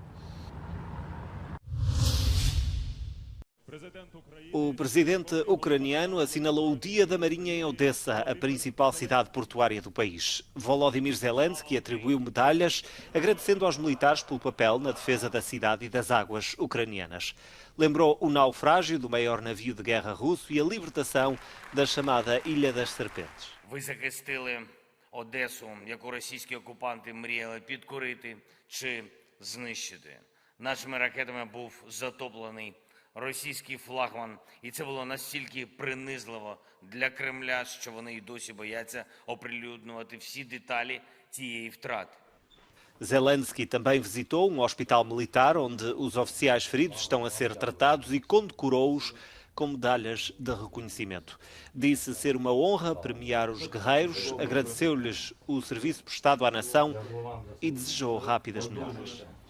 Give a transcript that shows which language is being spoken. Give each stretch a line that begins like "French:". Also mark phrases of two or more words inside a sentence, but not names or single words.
Portuguese: O presidente ucraniano assinalou o Dia da Marinha em Odessa, a principal cidade portuária do país. Volodymyr Zelensky atribuiu medalhas, agradecendo aos militares pelo papel na defesa da cidade e das águas ucranianas. Lembrou o naufrágio do maior navio de guerra russo e a libertação da chamada Ilha das Serpentes.
Ukrainian: Ви захистили Одесу, яку російські окупанти мріяли підкорити чи знищити. Нашими ракетами був затоплений російський флагман, і це було настільки принизливо для Кремля, що вони й досі бояться оприлюднювати всі деталі цієї втрати.
Portuguese: Zelensky também visitou um hospital militar onde os oficiais feridos estão a ser tratados e condecorou-os com medalhas de reconhecimento. Disse ser uma honra premiar os guerreiros, agradeceu-lhes o serviço prestado à nação e desejou rápidas melhoras.